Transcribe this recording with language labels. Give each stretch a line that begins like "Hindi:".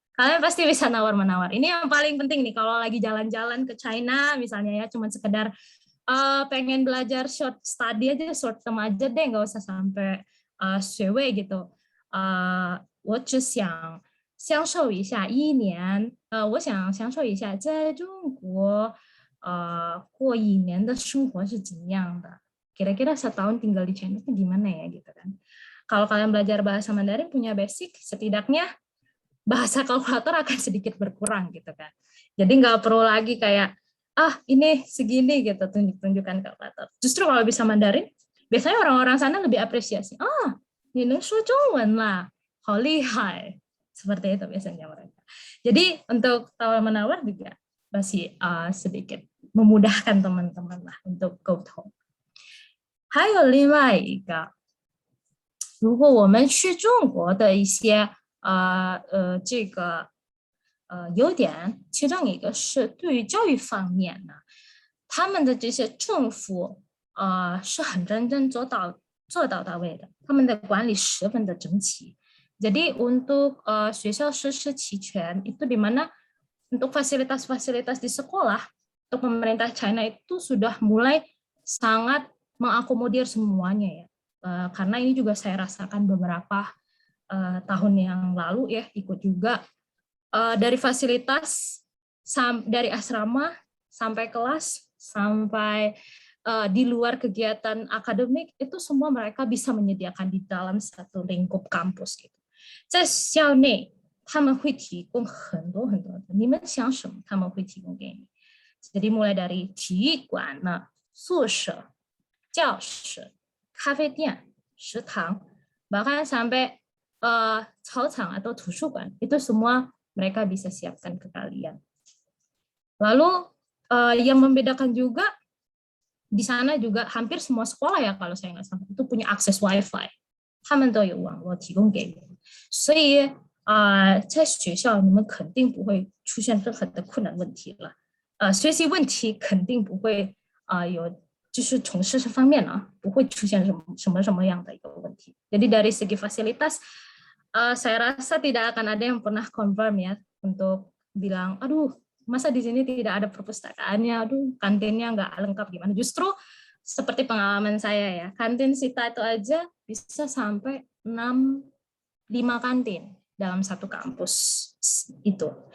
Indonesian: Kalian pasti bisa nawar-menawar. Ini yang paling penting nih kalau lagi jalan-jalan ke China misalnya ya, cuma sekedar pengen belajar short study aja, short term aja deh, nggak usah sampai 学位gitu.
Chinese: 我只想享受一下1年，我想享受一下在中国过1年的生活是怎么样的。
Indonesian: Kira-kira setahun tinggal di China itu gimana ya gitu kan. Kalau kalian belajar bahasa Mandarin punya basic, setidaknya bahasa kalkulator akan sedikit berkurang gitu kan. Jadi nggak perlu lagi kayak, ini segini gitu, tunjuk-tunjukkan kalkulator. Justru kalau bisa Mandarin, biasanya orang-orang sana lebih apresiasi.
Chinese: Ni neng shuo zhongwen lah, hao lihai.
Indonesian: Seperti itu biasanya mereka. Jadi untuk tawar-menawar juga masih sedikit memudahkan teman-teman lah untuk沟通。
Chinese: 还有另外一个，如果我们去中国的一些这个优点，其中一个是对于教育方面呢，他们的这些政府是很认真做到位的，他们的管理十分的整齐.
Indonesian: Jadi untuk
Chinese: 学校设施齐全
Indonesian: itu di mana untuk fasilitas-fasilitas di sekolah untuk pemerintah China itu sudah mulai sangat mengakomodir semuanya ya. Karena ini juga saya rasakan beberapa tahun yang lalu ya, ikut juga dari fasilitas dari asrama sampai kelas sampai di luar kegiatan akademik itu semua mereka bisa menyediakan di dalam satu lingkup kampus gitu.
Chinese: 在校内他们会提供很多很多的，你们想什么他们会提供给你。
Indonesian: Jadi mulai dari 体育馆呢、宿舍、教室、咖啡店、食堂， bahkan sampai 操场 atau 图书馆 itu semua mereka bisa siapkan ke kalian. Lalu yang membedakan juga di sana juga hampir semua sekolah ya kalau saya nggak salah itu punya akses WiFi.
Chinese: 他们都有网络提供给你们，所以在学校你们肯定不会出现任何的困难问题了。学习问题肯定不会有，就是从事方面不会出现什么样的一个问题。
Indonesian: Jadi dari segi fasilitas saya rasa tidak akan ada yang pernah confirm ya untuk bilang, aduh masa di sini tidak ada perpustakaannya, aduh kantinnya nggak lengkap gimana. Justru seperti pengalaman saya ya, kantin Sita itu aja bisa sampai 5 kantin dalam satu kampus itu.